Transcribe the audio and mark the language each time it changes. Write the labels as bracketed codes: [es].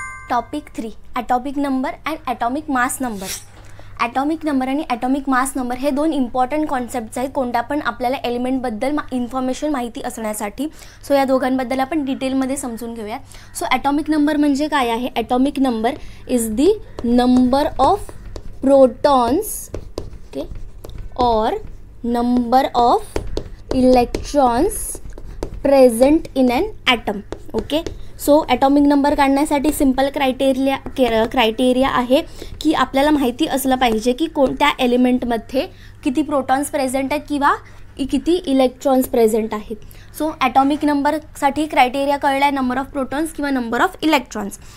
[en] Topic 3 atomic number and atomic mass number. [mr] Atomic number आणि atomic mass number हे दोन important concepts आहेत कोणत्या पण आपल्याला एलिमेंटबद्दल इन्फॉर्मेशन माहिती असण्यासाठी. सो या दोघांबद्दल आपण डिटेलमध्ये समजून घेऊया. सो ॲटॉमिक नंबर म्हणजे काय आहे. [en] Atomic number is the number of protons okay और number of electrons present in an atom. [mr] Okay, so atomic number काढण्यासाठी सिम्पल क्रायटेरिया आहे की आपल्याला माहिती असलं पाहिजे की कोणत्या एलिमेंटमध्ये किती प्रोटॉन्स प्रेझेंट आहेत किंवा किती इलेक्ट्रॉन्स प्रेझेंट आहेत. सो ॲटॉमिक नंबरसाठी क्रायटेरिया कळला आहे, नंबर ऑफ प्रोटॉन्स किंवा नंबर ऑफ इलेक्ट्रॉन्स.